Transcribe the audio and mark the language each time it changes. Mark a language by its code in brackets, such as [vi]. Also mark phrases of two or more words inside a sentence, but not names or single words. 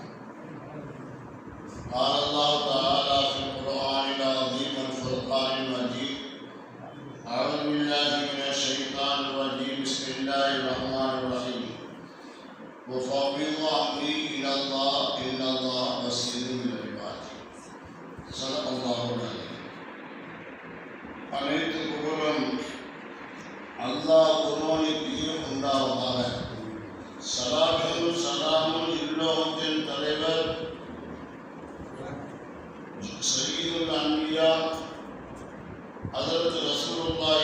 [ar] قال الله تعالى في القرآن العظيم والفرقان المجيد: أعوذ بالله من الشيطان الرجيم. بسم الله الرحمن الرحيم. وفوض أمري إلى الله إن الله بصير بالعباد. صدق الله العظيم. [ta] அனைத்து புகழும் அல்லாஹ் ஒருவனுக்கு உண்டாவதாக. ஸலாத்தும் ஸலாமும் இல்லோகத்தின் தலைவர் [ar] سيد الأنبياء [ta] ஹஜ்ரத் ரசூலுல்லாஹி